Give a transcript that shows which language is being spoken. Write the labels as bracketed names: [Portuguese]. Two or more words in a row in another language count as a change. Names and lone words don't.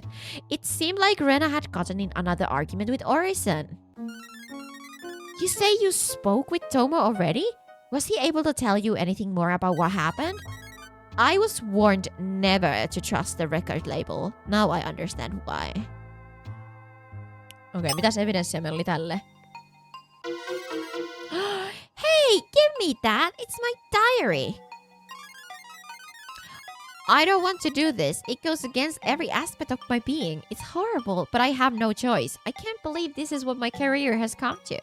[English] It seemed like Rena had gotten in another argument with Orison. You say you spoke with Tomo already? Was he able to tell you anything more about what happened? I was warned never to trust the record label. Now I understand why. [Finnish] Okei, mitäs evidenssiä meillä oli tälle? [English] Hey, give me that! It's my diary! I don't want to do this. It goes against every aspect of my being. It's horrible, but I have no choice. I can't believe this is what my career has come to.